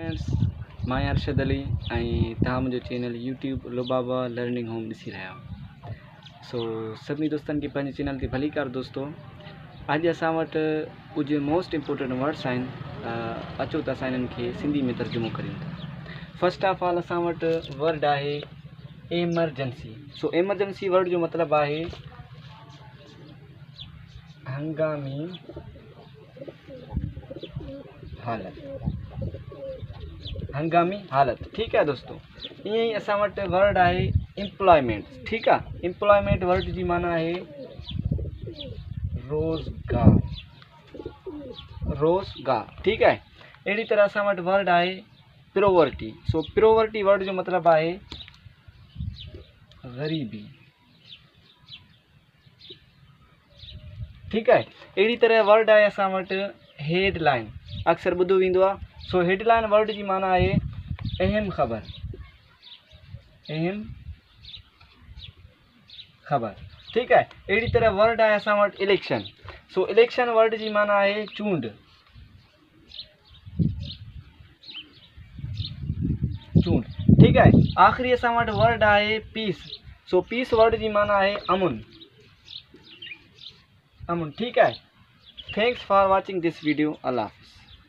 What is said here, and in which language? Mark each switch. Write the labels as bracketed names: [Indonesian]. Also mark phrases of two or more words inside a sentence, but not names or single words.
[Sindhi] फ्रेंड्स, मैं अरशद अली ऐं तव्हां मुंहिंजो चैनल यूट्यूब लुबाबा लर्निंग होम ॾिसी रहिया आहियो। सो सभिनी दोस्तनि खे पंहिंजे चैनल ते भलीकार दोस्तों। अॼु असां वटि कुझु [English] most important words [Sindhi] आहिनि, अचो त असां इन्हनि खे सिंधी में तर्जुमो करियूं था। [English] first of all [Sindhi] असां वटि वर्ड आहे एमरजेंसी। सो एमरजेंसी वर्ड जो मतिलबु आहे हंगामी हालत, हंगामी हालत। [Urdu] ٹھیک ہے دوستوں, [Sindhi] ईअं ई असां वटि वर्ड आहे एम्प्लॉयमेंट। ठीक आहे, एम्प्लॉयमेंट वर्ड जी माना आहे रोज़गार, रोज़गार। [Urdu] ٹھیک ہے, [Sindhi] अहिड़ी तरह असां वटि वर्ड आहे प्रोवर्टी। सो प्रोवर्टी वर्ड जो मतिलबु आहे ग़रीबी। [Urdu] ٹھیک ہے, [Sindhi] अहिड़ी तरह वर्ड आहे असां वटि हेडलाइन। अक्सर ॿुधो वेंदो आहे। सो हेडलाइन वर्ड जी माना आहे अहम ख़बर, अहम ख़बर। [Urdu] ٹھیک ہے, [Sindhi] अहिड़ी तरह वर्ड आहे असां वटि इलेक्शन। सो इलेक्शन वर्ड जी माना आहे चूंड, चूंड। [Urdu] ٹھیک ہے, [Sindhi] आख़िरी असां वटि वर्ड आहे पीस। सो पीस वर्ड जी माना आहे अमुन, अमुन। [Urdu] ٹھیک ہے, [English] thanks for watching this video. [Urdu] اللہ حافظ.